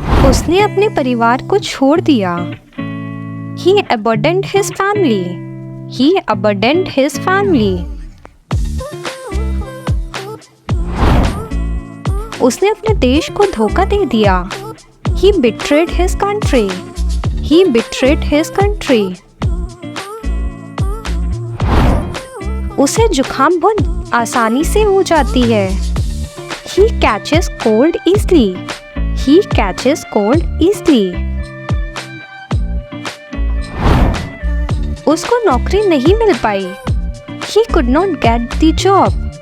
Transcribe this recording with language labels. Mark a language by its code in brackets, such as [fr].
[hi] उसने अपने परिवार को छोड़ दिया। [en] He abandoned his family. He abandoned his family. [hi] उसने अपने देश को धोखा दे दिया। [en] He betrayed his country. He betrayed his country. [hi] उसे जुकाम बहुत आसानी से हो जाती है। [en] He catches cold easily. He catches cold easily. [hi] उसको नौकरी नहीं मिल पाई। [en] He could not get the job.